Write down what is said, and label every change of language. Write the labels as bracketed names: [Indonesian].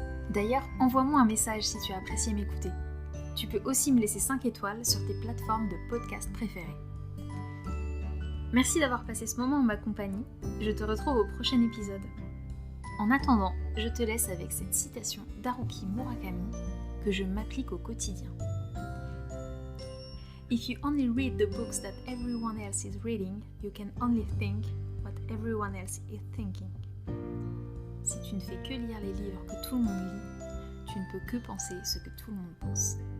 [French] D'ailleurs, envoie-moi un message si tu as apprécié m'écouter. Tu peux aussi me laisser 5 étoiles sur tes plateformes de podcast préférées. Merci d'avoir passé ce moment en ma compagnie. Je te retrouve au prochain épisode. En attendant, je te laisse avec cette citation d'Haruki Murakami que je m'applique au quotidien. [English] If you only read the books that everyone else is reading, you can only think what everyone else is thinking. [French] Si tu ne fais que lire les livres que tout le monde lit, tu ne peux que penser ce que tout le monde pense.